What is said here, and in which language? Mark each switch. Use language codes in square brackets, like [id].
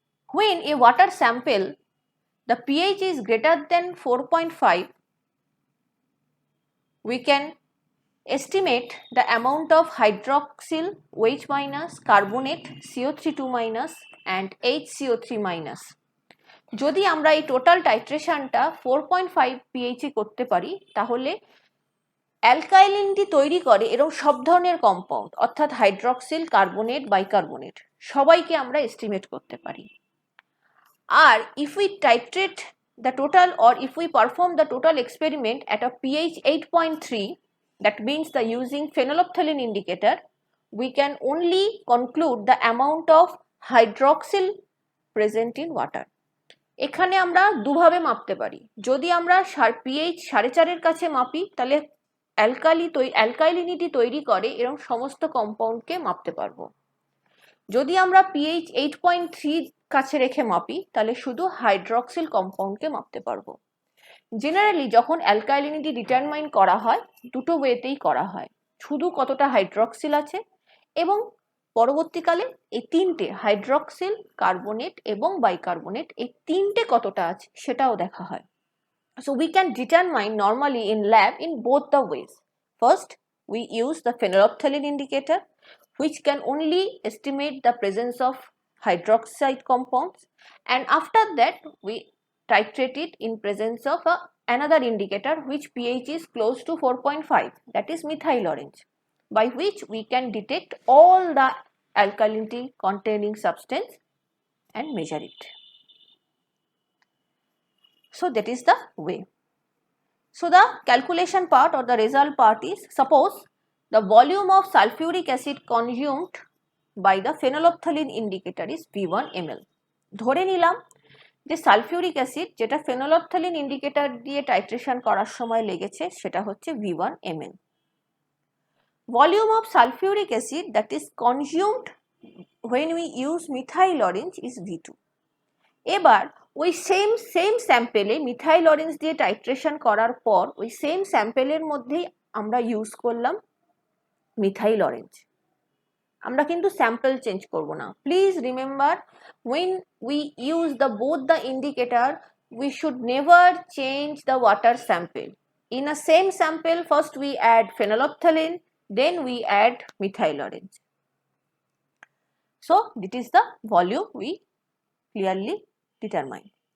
[en] When a water sample, the pH is greater than 4.5, we can estimate the amount of hydroxyl OH minus, carbonate CO3 minus and HCO3 minus. [bn] যদি আমরা এই total টাইট্রেশনটা 4.5 pH করতে পারি, তাহলে অ্যালকাইলিনটি তৈরি করে এরকম সব ধরনের কম্পাউন্ড, অর্থাৎ হাইড্রক্সিল, কার্বনেট, বাইকার্বনেট সবাইকে আমরা এস্টিমেট করতে পারি। আর [en] if we titrate the total, or if we perform the total experiment at a pH 8.3, that means the using phenolphthalein indicator, we can only conclude the amount of hydroxyl present in water. [bn] এখানে আমরা দুভাবে মাপতে পারি। যদি আমরা pH 4.5 এর কাছে মাপি, তাহলে অ্যালকাইলিনিটি তৈরি করে এরকম সমস্ত কম্পাউন্ডকে মাপতে পারবো। যদি আমরা pH 8.3 কাছে রেখে মাপি, তাহলে শুধু হাইড্রক্সিল কম্পাউন্ডকে মাপতে পারবো। জেনারেলি যখন অ্যালকাইলিনিটি ডিটারমাইন করা হয়, দুটো ওয়েতেই করা হয়, শুধু কতটা হাইড্রক্সিল আছে, এবং পরবর্তীকালে এই তিনটে হাইড্রক্সিল, কার্বনেট এবং বাইকার্বনেট এই তিনটে কতটা আছে সেটাও দেখা হয়। [en] So we can determine normally in lab in both the ways. First, we use the phenolphthalein indicator, which can only estimate the presence of hydroxide compounds, and after that we titrate it in presence of another indicator which pH is close to 4.5, that is methyl orange, by which we can detect all the alkalinity containing substance and measure it. So that is the way. So the calculation part or the result part is, suppose the volume of sulfuric acid consumed by the phenolphthalein indicator is V1 ml. [bn] ধরে নিলাম যে sulphuric acid যেটা ফেনোলফথ্যালিন indicator দিয়ে titration করার সময় লেগেছে সেটা হচ্ছে V1 ml. [en] Volume of sulfuric acid that is consumed when we use methyl orange is V2. [bn] এবার ওই সেম স্যাম্পেলে মিথাইল অরেঞ্জ দিয়ে টাইট্রেশন করার পর ওই সেম স্যাম্পেলের মধ্যেই আমরা ইউজ করলাম মিথাইল অরেঞ্জ, আমরা কিন্তু স্যাম্পল চেঞ্জ করব না। [en] Please remember, when we use both the indicator, we should never change the water sample. In a same sample, first we add phenolphthalein, then we add methyl orange. So this is the volume we clearly determine.